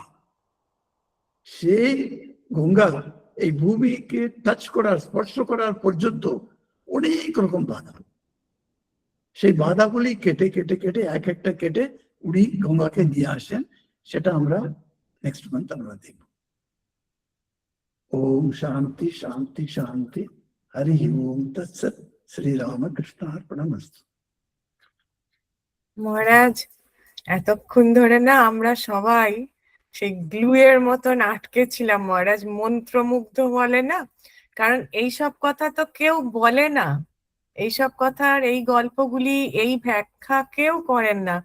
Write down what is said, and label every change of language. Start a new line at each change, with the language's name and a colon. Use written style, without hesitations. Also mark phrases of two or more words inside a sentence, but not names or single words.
Bangla: সেই গঙ্গা এই ভূমিকে টাচ করার, স্পর্শ করার পর্যন্ত অনেক রকম বাধা, সেই বাধাগুলি কেটে কেটে কেটে এক একটা কেটে উনি গঙ্গাকে নিয়ে আসেন। সেটা আমরা
English: next month
Bangla: আমরা দেখব।
Sanskrit: ओम शांति शांति शांति। हरि ओम तत्सत। श्री रामकृष्ण अर्पणमस्तु।
Bangla: মহারাজ, এতক্ষণ ধরে না আমরা সবাই সেই গ্লুয়ের মতন আটকে ছিলাম মহারাজ, মন্ত্রমুগ্ধ বলে না, কারণ এইসব কথা তো কেউ বলে না, এইসব কথার এই গল্পগুলি এই ব্যাখ্যা কেউ করেন না।